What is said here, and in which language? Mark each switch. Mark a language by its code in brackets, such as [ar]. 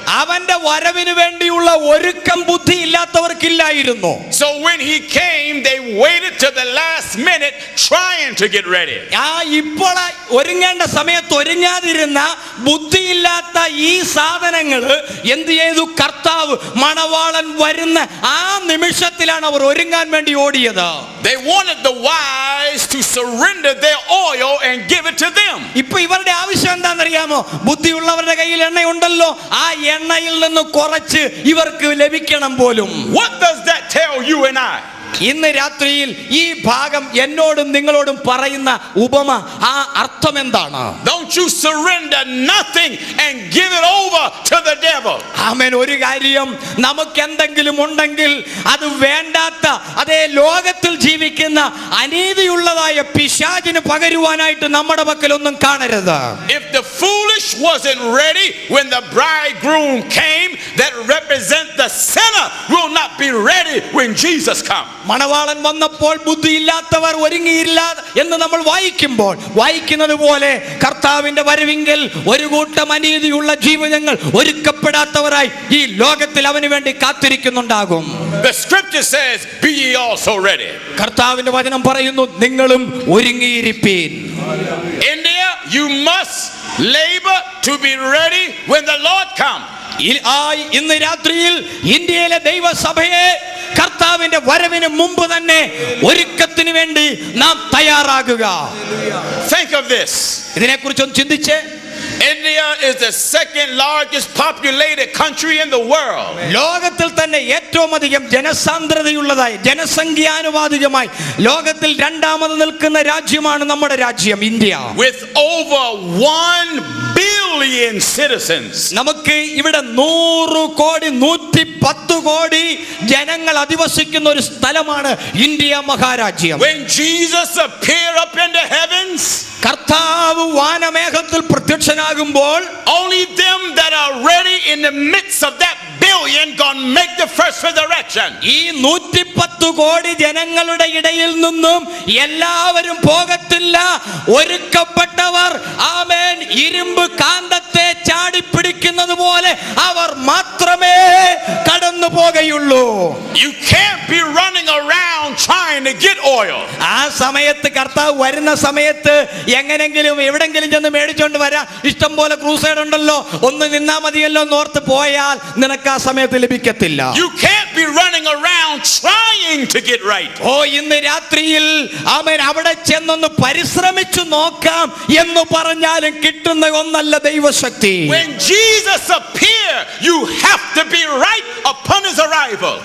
[ml] അവന്റെ വരവിന് വേണ്ടിയുള്ള ഒരുക്കം ബുദ്ധി ഇല്ലാത്തവർക്കില്ലായിരുന്നു. [en] So when he came, they waited to the last minute trying to get ready. [ml] ഇപ്പോൾ ഒരുങ്ങേണ്ട സമയത്ത് ഒരുങ്ങാതിരുന്ന ബുദ്ധിയില്ലാത്ത ഈ സാധനങ്ങൾ എന്ത് ചെയ്തു? കർത്താവ് മണവാളൻ വരുന്ന ആ നിമിഷത്തിലാണ് അവർ ഒരുങ്ങാൻ വേണ്ടി ഓടിയത്. [en] They wanted the wise to surrender their oil and give it to them. [ml] ഇപ്പൊ ഇവരുടെ ആവശ്യം എന്താണെന്നറിയാമോ? ബുദ്ധിയുള്ളവരുടെ കയ്യിൽ എണ്ണയുണ്ടല്ലോ, ആ എണ്ണയിൽ നിന്ന് കുറച്ച് ഇവർക്ക് ലഭിക്കണം പോലും. [en] What does that tell you and I? [ml] ഇന്ന് രാത്രിയിൽ ഈ ഭാഗം എന്നോടും നിങ്ങളോടും പറയുന്ന ഉപമ, ആ അർത്ഥം എന്താണ്? [en] Don't you surrender nothing and give it over to the devil. [ml] ആമേൻ. ഒരു കാര്യം, നമുക്ക് എന്തെങ്കിലും ഉണ്ടെങ്കിൽ അത് വേണ്ടാത്ത, അതേ ലോകത്തിൽ ജീവിക്കുന്ന അനീതിയുള്ളതായ പിശാചിന് പകരുവാനായിട്ട് നമ്മുടെ പക്കലൊന്നും കാണരുത്. [en] If the foolish wasn't ready when the bridegroom came, that represent the sinner will not be ready when Jesus comes. [ml] മണവാളൻ വന്നപ്പോൾ ബുദ്ധിയില്ലാത്തവർ ഒരുങ്ങിയില്ല എന്ന് നമ്മൾ വായിക്കുന്നത് പോലെ കർത്താവിന്റെ വരവിങ്കൽ ഒരു കൂട്ടം അനീതിയുള്ള ജീവിതങ്ങൾ ഒരുക്കപ്പെടാത്തവരായി ഈ ലോകത്തിൽ അവന് വേണ്ടി കാത്തിരിക്കുന്നുണ്ടാകും. [en] The scripture says, be ye also ready. [ml] കർത്താവിന്റെ വചനം പറയുന്നു, നിങ്ങളും ഒരുങ്ങിയിരിപ്പീൻ. [en] India, you must labor to be ready when the Lord comes. [ml] ഇന്ന് രാത്രിയിൽ ഇന്ത്യയിലെ ദൈവസഭയെ കർത്താവിന്റെ വരവിന് മുമ്പ് തന്നെ ഒരുക്കത്തിന് വേണ്ടി നാം തയ്യാറാകുക. [en] Think of this. [ml] ഇതിനെക്കുറിച്ചൊന്ന് ചിന്തിച്ചേ. [en] India is the second largest populated country in the world. [ml] ലോകത്തിൽ തന്നെ ഏറ്റവും അധികം ജനസാന്ദ്രതയുള്ളതായി, ജനസംഖ്യാനുപാതികമായി ലോകത്തിൽ രണ്ടാമത് നിൽക്കുന്ന രാജ്യമാണ് നമ്മുടെ രാജ്യം India. [en] With over 1 billion citizens. [ml] നമുക്ക് ഇവിടെ 100 കോടി 110 കോടി ജനങ്ങൾ അധിവസിക്കുന്ന ഒരു സ്ഥലമാണ് India മഹാരാജ്യം. [en] When Jesus appeared up in the heavens, [ml] കർത്താവ് വാനമേഘത്തിൽ പ്രത്യക്ഷനാകുമ്പോൾ [en] only them that are ready in the midst of that billion gonna make the first resurrection. [ml] ഈ 110 കോടി ജനങ്ങളുടെ ഇടയിൽ നിന്നും എല്ലാവരും പോകത്തില്ല. ഒരുക്കപ്പെട്ടവർ, ആമേൻ, ഇരുമ്പ് കാന്തത്തെ ചാടിപ്പിടിക്കുന്നത് പോലെ അവർ മാത്രമേ കടന്നു പോകുകയുള്ളൂ. [en] You can't be running around trying to get oil. [ml] ആ സമയത്ത് കർത്താവ് വരുന്ന സമയത്ത് എങ്ങനെങ്കിലും എവിടെങ്കിലും ചെന്ന് മേടിച്ചോണ്ട് വരാം, ഇഷ്ടം പോലെ ക്രൂസൈഡ് ഉണ്ടല്ലോ, ഒന്ന് നിന്നാ മതിയല്ലോ എന്നോർത്ത് പോയാൽ നിനക്ക് ആ സമയത്ത് ലഭിക്കത്തില്ല. [en] You can't be running around trying to get right. [ml] ഇന്ന് രാത്രിയിൽ ആമേൻ അവിടെ ചെന്നൊന്ന് പരിശ്രമിച്ചു നോക്കാം എന്ന് പറഞ്ഞാലും കിട്ടുന്ന ഒന്നല്ല ദൈവശക്തി. [en] When Jesus appears, you have to be right upon his arrival.